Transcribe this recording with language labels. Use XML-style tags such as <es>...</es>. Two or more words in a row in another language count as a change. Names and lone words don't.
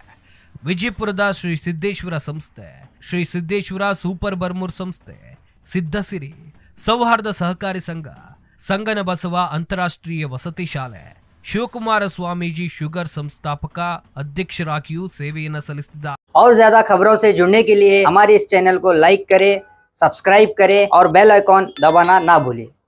<kn>ವಿಜಯಪುರದ ಶ್ರೀ ಸಿದ್ದೇಶ್ವರ ಸಂಸ್ಥೆ, ಶ್ರೀ ಸಿದ್ದೇಶ್ವರ ಸೂಪರ್ ಬರ್ಮೂರ್ ಸಂಸ್ಥೆ, ಸಿದ್ಧಸಿರಿ ಸೌಹಾರ್ದ ಸಹಕಾರಿ ಸಂಘ, ಸಂಗನ ಬಸವ ಅಂತಾರಾಷ್ಟ್ರೀಯ ವಸತಿ ಶಾಲೆ, ಶಿವಕುಮಾರ ಸ್ವಾಮೀಜಿ ಶುಗರ್ ಸಂಸ್ಥಾಪಕ ಅಧ್ಯಕ್ಷರಾಗಿಯೂ ಸೇವೆಯನ್ನು ಸಲ್ಲಿಸಿದ್ದಾರೆ.</kn> <hi>और ज्यादा खबरों से जुड़ने के लिए हमारे इस चैनल को लाइक करें, सब्सक्राइब करें और बेल आइकॉन दबाना ना भूलें।</hi>